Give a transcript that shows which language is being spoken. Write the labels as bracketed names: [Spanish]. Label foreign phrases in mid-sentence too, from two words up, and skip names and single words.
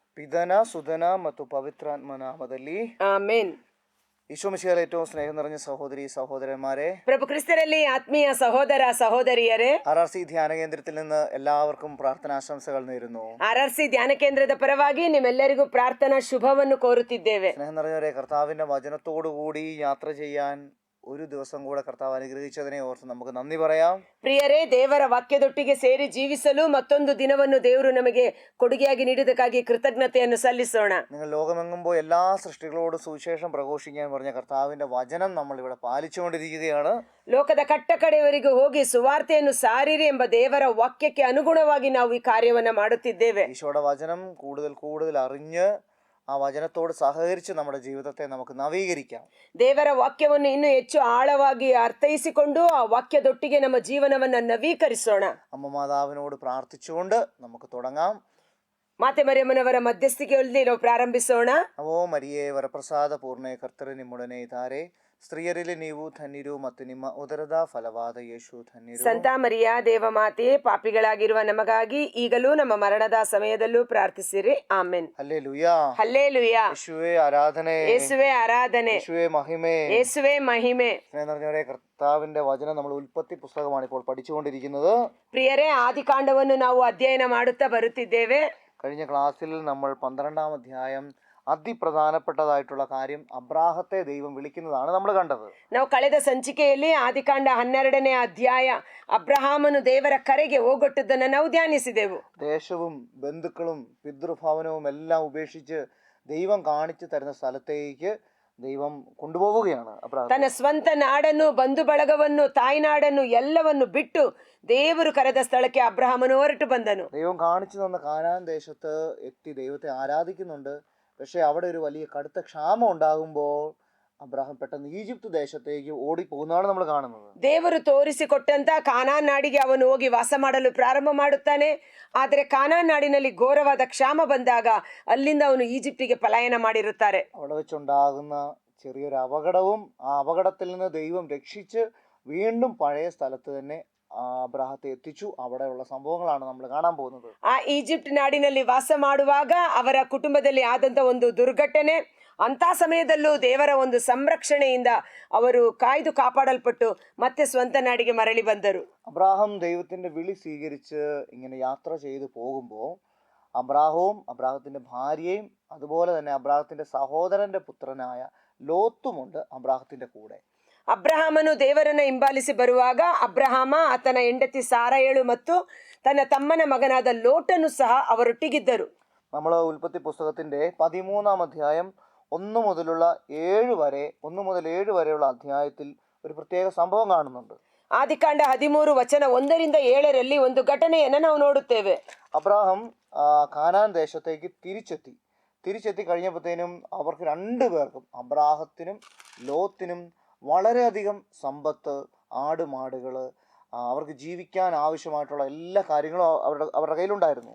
[Kannada] ಪಿತನ ಸುತನ ಮತ್ತು ಪವಿತ್ರಾತ್ಮ ನಾಮದಲ್ಲಿ ಆಮೆನ್. [Malayalam] ഈശോമിശിഹായിൽ ഏറ്റവും സ്നേഹം നിറഞ്ഞ സഹോദരി സഹോദരന്മാരെ, [Kannada] ಪ್ರಭು ಕ್ರಿಸ್ತರಲ್ಲಿ ಆತ್ಮೀಯ ಸಹೋದರ സഹോദരിಯರೇ, [Malayalam] RRC ധ്യാന കേന്ദ്രത്തിൽ നിന്ന് എല്ലാവർക്കും പ്രാർത്ഥനാശംസകൾ നേരുന്നു. [Kannada] RRC ധ്ಯಾನ ಕೇಂದ್ರದ ಪರವಾಗಿ ನಿಮ್ಮೆಲ್ಲರಿಗೂ ಪ್ರಾರ್ಥನಾ ಶುಭವನ್ನು ಕೋರುತ್ತಿದ್ದೇವೆ. [Malayalam] സ്നേഹം നിറഞ്ഞവരെ, കർത്താവിന്റെ വചനത്തോടുകൂടി യാത്ര ചെയ്യാൻ ഒരു ദിവസം കൂടെ കർത്താവ് അനുഗ്രഹിച്ചതിനെ ഓർത്ത് നമുക്ക് നന്ദി പറയാം. [Kannada] ಪ್ರಿಯರೇ, ದೇವರ ವಾಕ್ಯದೊಟ್ಟಿಗೆ ಸೇರಿ ಜೀವಿಸಲು ಮತ್ತೊಂದು ದಿನವನ್ನು ದೇವರು ನಮಗೆ ಕೊಡುಗೆಯಾಗಿ ನೀಡಿದ್ದಕ್ಕಾಗಿ ಕೃತಜ್ಞತೆಯನ್ನು ಸಲ್ಲಿಸೋಣ. [Malayalam] നിങ്ങൾ ലോകമെങ്ങുമ്പോൾ എല്ലാ സൃഷ്ടികളോടും സുവിശേഷം പ്രഘോഷിക്കാൻ പറഞ്ഞ കർത്താവിന്റെ വചനം നമ്മൾ ഇവിടെ പാലിച്ചുകൊണ്ടിരിക്കുകയാണ്. [Kannada] ಲೋಕದ ಕಟ್ಟ ಕಡೆಯವರೆಗೂ ಹೋಗಿ ಸುವಾರ್ತೆಯನ್ನು ಸಾರಿರಿ ಎಂಬ ದೇವರ ವಾಕ್ಯಕ್ಕೆ ಅನುಗುಣವಾಗಿ ನಾವು ಈ ಕಾರ್ಯವನ್ನ ಮಾಡುತ್ತಿದ್ದೇವೆ. [Malayalam] ഈശോയുടെ വചനം കൂടുതൽ കൂടുതൽ അറിഞ്ഞ് ആ വചനത്തോട് സഹകരിച്ച് നമ്മുടെ ജീവിതത്തെ നമുക്ക് നവീകരിക്കാം. [Kannada] ದೇವರ ವಾಕ್ಯವನ್ನು ಇನ್ನೂ ಹೆಚ್ಚು ಆಳವಾಗಿ ಅರ್ಥೈಸಿಕೊಂಡು ಆ ವಾಕ್ಯದೊಟ್ಟಿಗೆ ನಮ್ಮ ಜೀವನವನ್ನ ನವೀಕರಿಸೋಣ. [Malayalam] അമ്മ മാതാവിനോട് പ്രാർത്ഥിച്ചുകൊണ്ട് നമുക്ക് തുടങ്ങാം. [Kannada] ಮಾತೆ ಮರಿಯಮ್ಮನವರ ಮಧ್ಯಸ್ಥಿಕೆಯಲ್ಲಿ ನಾವು ಪ್ರಾರಂಭಿಸೋಣ. ನಮೋ ಮರಿಯೇ ವರಪ್ರಸಾದ ಪೂರ್ಣೆ ಕರ್ತರು ನಿಮ್ಮೊಡನೆ ಇದ್ದಾರೆ, ಸ್ತ್ರೀಯರಲ್ಲಿ ನೀವು ಧನ್ಯರು ಮತ್ತು ನಿಮ್ಮ ಉದರದ ಫಲವಾದ ಯೇಸು ಧನ್ಯರು. ಸಂತ ಮರಿಯ ದೇವ ಮಾತೆ, ಪಾಪಿಗಳಾಗಿರುವ ನಮಗಾಗಿ ಈಗಲೂ ನಮ್ಮ ಮರಣದ ಸಮಯದಲ್ಲೂ ಪ್ರಾರ್ಥಿಸಿರಿ. ಆಮೆನ್. [Malayalam] ഹല്ലേലൂയാ, [Kannada] ಹಲ್ಲೇಲೂಯಾ. [Malayalam] യേശുവേ ആരാധನೆ, [Kannada] ಯೇಸುವೆ ಆರಾಧನೆ, [Malayalam] യേശുവേ മഹിമേ. [Kannada] ಯೇಸುವೆ ಮಹಿಮೆ. [Malayalam] സ്നേഹം നിറഞ്ഞവരെ, കർത്താവിന്റെ വചനം നമ്മൾ ഉൽപ്പത്തി പുസ്തകമാണ് ഇപ്പോൾ പഠിച്ചുകൊണ്ടിരിക്കുന്നത്. [Kannada] ಪ್ರಿಯರೇ, ಆದಿಕಾಂಡವನ್ನು ನಾವು ಅಧ್ಯಯನ ಮಾಡುತ್ತಾ ಬರುತ್ತಿದ್ದೇವೆ. [Malayalam] കഴിഞ്ഞ ക്ലാസ്സിൽ നമ്മൾ 12-ാം അധ്യായം അതിപ്രധാനപ്പെട്ടതായിട്ടുള്ള കാര്യം അബ്രാഹത്തെ ദൈവം വിളിക്കുന്നതാണ് നമ്മൾ കണ്ടത്. [Kannada] ನಾವು ಕಳೆದ ಸಂಚಿಕೆಯಲ್ಲಿ ಆದಿಕಾಂಡ 12ನೇ ಅಧ್ಯಾಯ ಅಬ್ರಹಾಮನು ದೇವರ ಕರೆಗೆ ಹೋಗೊಟ್ಟದ್ದನ್ನು ನಾವು ಧ್ಯಾನಿಸಿದೆವು. [Malayalam] ദേശവും ബന്ധുക്കളും പിതൃഭവനവും എല്ലാം ഉപേക്ഷിച്ച് ദൈവം കാണിച്ചു തരുന്ന സ്ഥലത്തേക്ക് ദൈവം കൊണ്ടുപോവുകയാണ് അബ്രാഹം. [Kannada] ತನ್ನ ಸ್ವಂತ ನಾಡನ್ನು, ಬಂಧು ಬಳಗವನ್ನು, ತಾಯ್ನಾಡನ್ನು ಎಲ್ಲವನ್ನು ಬಿಟ್ಟು ದೇವರು ಕರೆದ ಸ್ಥಳಕ್ಕೆ ಅಬ್ರಹಾಮನು ಹೊರಟು ಬಂದನು. [Malayalam] ദൈവം കാണിച്ചു തന്ന കാനാൻ ദേശത്ത് എത്തി ദൈവത്തെ ആരാധിക്കുന്നുണ്ട്. പക്ഷെ അവിടെ ഒരു വലിയ കടുത്ത ക്ഷാമം ഉണ്ടാകുമ്പോൾ അബ്രഹാം പെട്ടെന്ന് ഈജിപ്ത് ദേശത്തേക്ക് ഓടിപ്പോകുന്നതാണ് നമ്മൾ കാണുന്നത്. [Kannada] ದೇವರು ತೋರಿಸಿಕೊಟ್ಟಂತ ಕಾನಾನ್ ನಾಡಿಗೆ ಅವನು ಹೋಗಿ ವಾಸ ಮಾಡಲು ಪ್ರಾರಂಭ ಮಾಡುತ್ತಾನೆ. ಆದರೆ ಕಾನಾನ್ ನಾಡಿನಲ್ಲಿ ಘೋರವಾದ ಕ್ಷಾಮ ಬಂದಾಗ ಅಲ್ಲಿಂದ ಅವನು ಈಜಿಪ್ಟಿಗೆ ಪಲಾಯನ ಮಾಡಿರುತ್ತಾರೆ. [Malayalam] അവിടെ വെച്ചുണ്ടാകുന്ന ചെറിയൊരു അപകടവും ആ അപകടത്തിൽ നിന്ന് ദൈവം രക്ഷിച്ച് വീണ്ടും പഴയ സ്ഥലത്ത് തന്നെ അബ്രാഹത്തെ എത്തിച്ചു. അവിടെയുള്ള സംഭവങ്ങളാണ് നമ്മൾ കാണാൻ പോകുന്നത്. [Kannada] ಆ ಈಜಿಪ್ಟ್ ನಾಡಿನಲ್ಲಿ ವಾಸ ಮಾಡುವಾಗ ಅವರ ಕುಟುಂಬದಲ್ಲಿ ಆದಂತ ಒಂದು ದುರ್ಘಟನೆ, ಅಂತ ಸಮಯದಲ್ಲೂ ದೇವರ ಒಂದು ಸಂರಕ್ಷಣೆಯಿಂದ ಅವರು ಕಾಯ್ದು ಕಾಪಾಡಲ್ಪಟ್ಟು ಮತ್ತೆ ಸ್ವಂತ ನಾಡಿಗೆ ಮರಳಿ ಬಂದರು. [Malayalam] അബ്രാഹാം ദൈവത്തിന്റെ വിളി സ്വീകരിച്ച് ഇങ്ങനെ യാത്ര ചെയ്തു പോകുമ്പോൾ അബ്രാഹവും അബ്രാഹത്തിന്റെ ഭാര്യയും അതുപോലെ തന്നെ അബ്രാഹത്തിന്റെ സഹോദരന്റെ പുത്രനായ ലോത്തുമുണ്ട് അബ്രാഹത്തിന്റെ കൂടെ. [Kannada] ಅಬ್ರಹಾಮನು ದೇವರನ್ನ ಹಿಂಬಾಲಿಸಿ ಬರುವಾಗ ಅಬ್ರಹಾಮ, ಆತನ ಹೆಂಡತಿ ಸಾರಯಳು ಮತ್ತು ತನ್ನ ತಮ್ಮನ ಮಗನಾದ ಲೋಟನು ಸಹ ಅವರೊಟ್ಟಿಗಿದ್ದರು. [Malayalam] നമ്മൾ ഉൽപ്പത്തി പുസ്തകത്തിന്റെ 13-ാം അധ്യായം 1 മുതൽ 7 വരെയുള്ള അധ്യായത്തിൽ ഒരു പ്രത്യേക സംഭവം കാണുന്നുണ്ട്. [Kannada] ಆದಿಕಾಂಡ 13 ವಚನ 1ರಿಂದ 7ರಲ್ಲಿ ಒಂದು ಘಟನೆಯನ್ನು ನಾವು ನೋಡುತ್ತೇವೆ. [Malayalam] അബ്രാഹാം കാനാൻ ദേശത്തേക്ക് തിരിച്ചെത്തി കഴിഞ്ഞപ്പോഴത്തേനും അവർക്ക് 2 പേർക്കും, അബ്രാഹത്തിനും ലോത്തിനും, വളരെയധികം സമ്പത്ത്, ആടുമാടുകള്, അവർക്ക് ജീവിക്കാൻ ആവശ്യമായിട്ടുള്ള എല്ലാ കാര്യങ്ങളും അവരുടെ കയ്യിലുണ്ടായിരുന്നു.